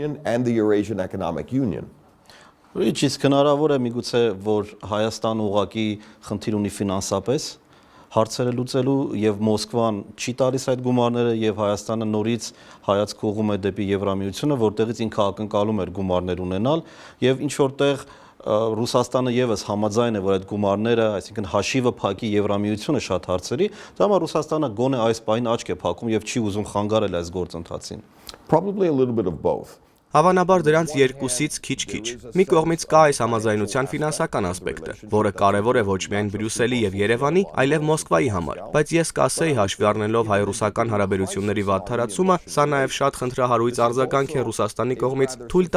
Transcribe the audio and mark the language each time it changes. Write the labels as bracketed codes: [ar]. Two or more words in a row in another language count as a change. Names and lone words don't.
[hy] Իսկ հնարավոր է միգուցե, որ Հայաստանը ուղղակի խնդիր ունի ֆինանսապես հարցերը լուծելու եւ Մոսկվան չի տալիս այդ գումարները եւ Հայաստանը նորից հայացք ուղղում է դեպի Եվրամիությունը, որտեղից ինքը ակնկալում էր գումարներ ունենալ եւ ինչ որտեղ Ռուսաստանը եւս համաձայն է, որ այդ գումարները, այսինքն հաշիվը փակի Եվրամիությունը շատ հարցերի, դա համար Ռուսաստանը գոնե այս պահին աչք է փակում եւ չի ուզում խանգարել այս գործընթացին։ [en] Probably a little bit of both. [hy] Հավանաբար դրանց երկուսից քիչ-քիչ։ Մի կողմից կա այս համաձայնության ֆինանսական ասպեկտը, որը կարևոր է ոչ միայն Բրյուսելի եւ Երևանի, այլև Մոսկվայի համար, բայց ես կասեի հաշվի առնելով հայ-ռուսական հարաբերությունների վատթարացումը, սա նաեւ շատ խնդրահարույց արձագանք է Ռուսաստանի կողմից թույլ